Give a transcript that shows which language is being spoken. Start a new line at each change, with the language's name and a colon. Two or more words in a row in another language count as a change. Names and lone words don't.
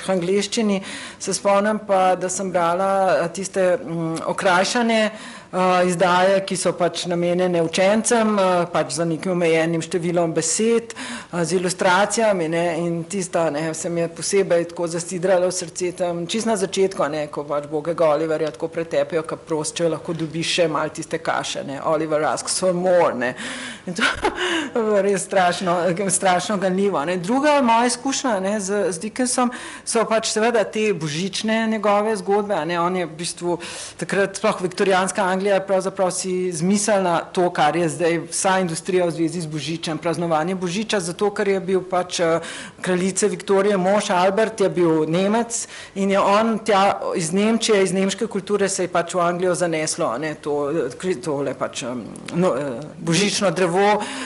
Slovenian: v angleščini, se spomnim pa, da sem brala tiste okrajšane izdaje, ki so pač namenjene učencem, pač za nekim omejenim številom besed, z ilustracijami, ne, in tista, ne, se mi je posebej tako zasidrala v srce tam, čisto na začetku, ne, ko pač bogega Oliverja tako pretepijo, ka prost, če lahko dobiš še malo tiste kaše, ne,
English: Oliver asks for more,
Slovenian: ne, in to je res strašno ganljivo, ne. Druga moja izkušnja, ne, z Dickensom so pač seveda te božične njegove zgodbe, ne, on je v bistvu takrat sploh viktorijanska Anglija pravzaprav si zmislila to, kar je zdaj vsa industrija v zvezi z božičem, praznovanje božiča, zato ker je bil pač kraljice Viktorije mož Albert, je bil Nemec in je on tja iz Nemčije, iz nemške kulture se je pač v Anglijo zaneslo, ne, tole pač božično drevo,